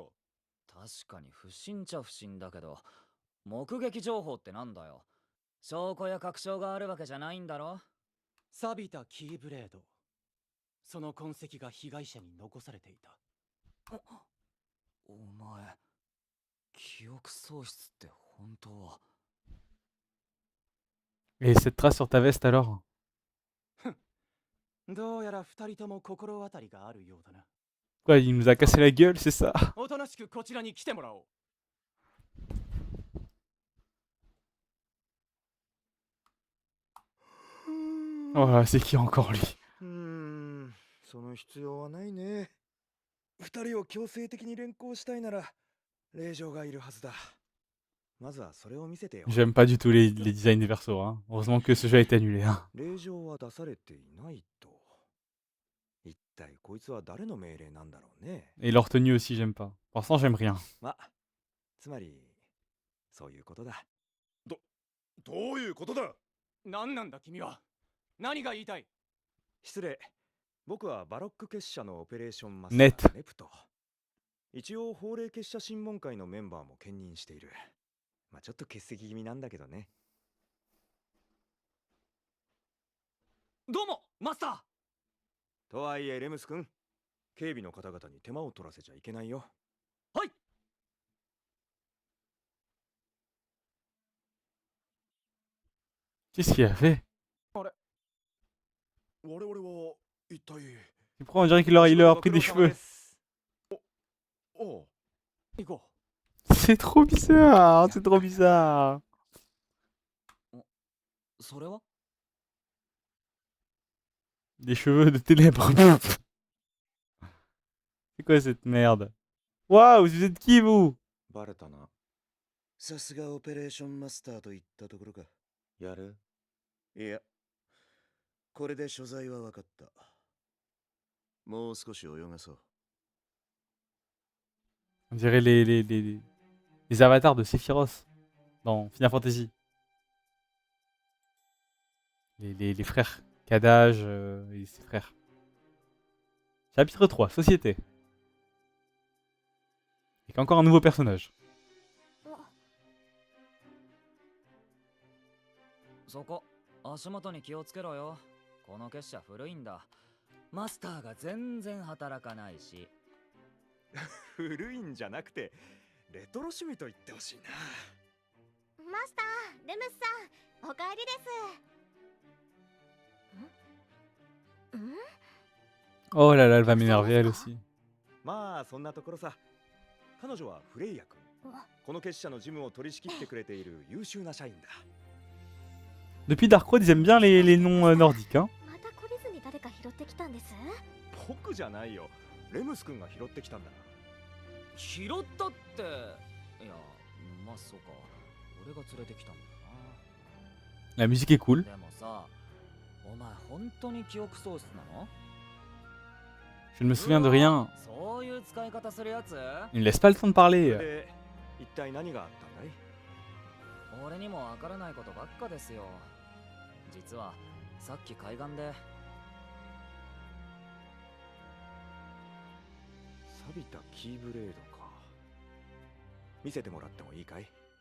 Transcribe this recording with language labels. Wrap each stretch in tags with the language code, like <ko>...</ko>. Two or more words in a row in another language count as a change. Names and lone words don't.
<ja>確かに不審っちゃ不審だけど、目撃情報ってなんだよ。証拠や確証があるわけじゃないんだろ。錆びたキーブレード。その痕跡が被害者に残されていた。お前、記憶喪失って本当は。</ja> <fr>Et cette trace sur ta veste alors?</fr> <ja>どうやら二人とも心当たりがあるようだな。</ja> <fr>Quoi, il nous a cassé la gueule, c'est ça?</fr> <ja>おとなしくこちらに来てもらおう。</ja> <fr>Oh, c'est qui encore lui?</fr> <ja>その必要はないね。二人を強制的に連行したいなら、令状がいるはずだ。まずはそれを見せてよ。</ja> <fr>J'aime pas du tout les designs des persos. Hein. Heureusement que ce jeu a été annulé. Hein.</fr> <ja>令状は出されていないと。一体こいつは誰の命令なんだろうね。</ja> <fr>Et leur tenue aussi, j'aime pas. Pour l'instant, j'aime rien.</fr> <ja>ま、つまり、そういうことだ。どういうことだ？何なんだ君は。何が言いたい？失礼。僕はバロック結社のオペレーションマスターネプト。一応法令結社審問会のメンバーも兼任している。まあちょっと欠席気味なんだけどね。どうも、マスター。とはいえレムス君、警備の方々に手間を取らせちゃいけないよ。はい。</ja> <fr>Qu'est-ce qu'il a fait?</fr> <ja>我々は一体。</ja> <fr>Pourquoi on dirait qu'il leur a pris des cheveux?</fr> <ja>おう。行こ</ja> <fr>C'est trop bizarre, c'est trop bizarre.</fr> <ja>それは？</ja> <fr>Des cheveux de ténèbres. C'est quoi cette merde? Waouh, vous êtes qui vous?</fr> <ja>バレたな。さすがオペレーションマスターといったところか。やる？いや、これで所在は分かった。もう少し泳がそう。</ja> <fr>On dirait les avatars de Sephiroth dans Final Fantasy. Les frères Kadaj et ses frères. Chapitre 3, Société. Et encore un nouveau personnage.</fr> <ja>そこ足元に気をつけろよ。この結社古いんだ。マスターが全然働かないし。古いんじゃなくてレトロ趣味と言ってほしいな。マスター、レムスさん、おかえりです。ん</ja> <fr>Oh là là, elle va m'énerver elle aussi.</fr> <ja>まあそんなところさ。彼女はフレイヤ君。この結社の事務を取り仕切ってくれている優秀な社員だ。</ja> <fr>Depuis Dark Road, ils aiment bien les noms nordiques. Hein.</fr> <ja>また懲りずに誰か拾ってきたんです。僕じゃないよ。レムス君が拾ってきたんだ。拾ったって。いや、まあそうか。俺が連れてきたんだよ</ja> <fr>La musique est cool.</fr> <ja>な。でもさ、お前本当に記憶喪失なの？</ja> <fr>Je ne me souviens de rien.</fr> <ja>そういう使い方するやつ？</ja> <fr>Il ne laisse pas le temps de parler.</fr> <ja>で、一体何があったんだい？俺にもわからないことばっかですよ。実はさっき海岸で錆びたキーブレードか。見せてもらってもいいかい？</ja>